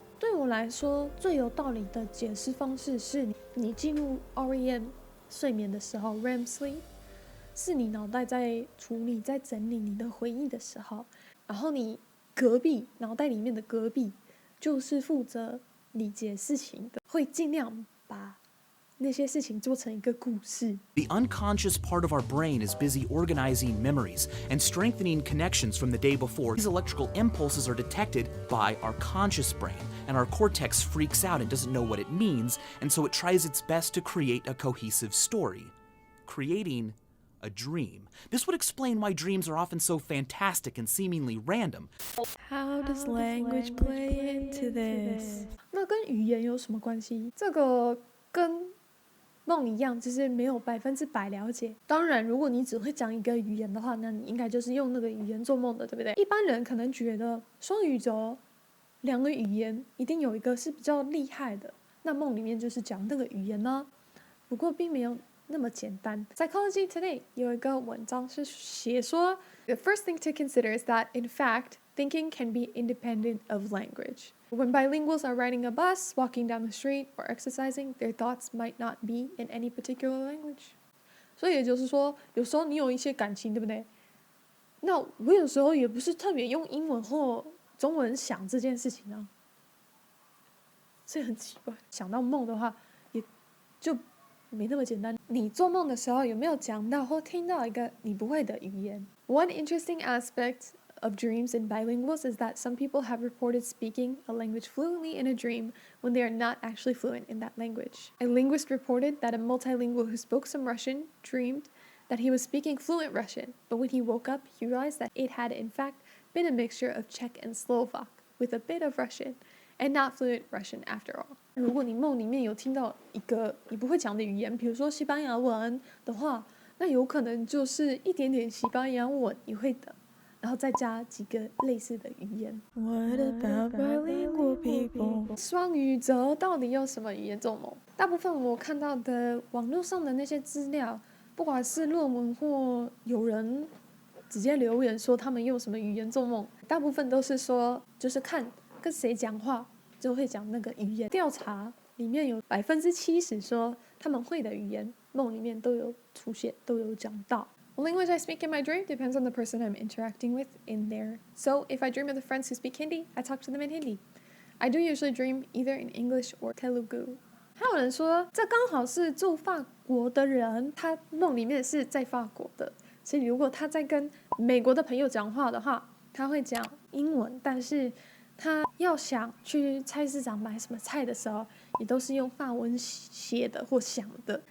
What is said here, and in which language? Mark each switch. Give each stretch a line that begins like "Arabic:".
Chinese: 对我来说，最有道理的解释方式是你进入 REM 睡眠的时候
English: REM sleep，
Chinese: 是你脑袋在处理、在整理你的回忆的时候，然后你脑袋里面的隔壁就是负责理解事情的，会尽量把那些事情做成一个故事。
English: The unconscious part of our brain is busy organizing memories and strengthening connections from the day before. These electrical impulses are detected by our conscious brain, and our cortex freaks out and doesn't know what it means, and so it tries its best to create a cohesive story, creating a dream. This would explain why dreams are often so fantastic and seemingly random. How does language play into this？
Chinese: 那跟语言有什么关系？这个跟梦一样，就是没有100%了解。当然，如果你只会讲一个语言的话，那你应该就是用那个语言做梦的，对不对？一般人可能觉得双语者两个语言一定有一个是比较厉害的，那梦里面就是讲那个语言呢。不过并没有那么简单。
English: Psychology Today
Chinese: 有一个文章是写说
English: The first thing to consider is that, in fact, thinking can be independent of language. When bilinguals are riding a bus, walking down the street, or exercising, their thoughts might not be in any particular language.
Chinese: 所以也就是说，有时候你有一些感情，对不对？那我有时候也不是特别用英文或中文想这件事情啊，所以很奇怪。想到梦的话，也就没那么简单。你做梦的时候有没有讲到或听到一个你不会的语言？
English: One interesting aspect of dreams in bilinguals is that some people have reported speaking a language fluently in a dream when they are not actually fluent in that language. A linguist reported that a multilingual who spoke some Russian dreamed that he was speaking fluent Russian, but when he woke up, he realized that it had in fact been a mixture of Czech and Slovak with a bit of Russian, and not fluent Russian after all.
Chinese: 如果你梦里面有听到一个你不会讲的语言，比如说西班牙文的话，那有可能就是一点点西班牙文你会的，然后再加几个类似的语言。
English: What about bilingual
Chinese: 双鱼座到底有什么语言做梦？大部分我看到的网络上的那些资料，不管是论文或有人直接留言说他们用什么语言做梦，大部分都是说就是看跟谁讲话就会讲那个语言。调查里面有70%说他们会的语言梦里面都有出现，都有讲到。
English: The language I speak in my dream depends on the person I'm interacting with in there. So if I dream of the friends who speak Hindi, I talk to them in Hindi. I do usually dream either in English or Telugu.
Chinese: 还有人说，这刚好是住法国的人，他梦里面是在法国的，所以如果他在跟美国的朋友讲话的话，他会讲英文，但是他要想去菜市场买什么菜的时候，也都是用法文写的或想的。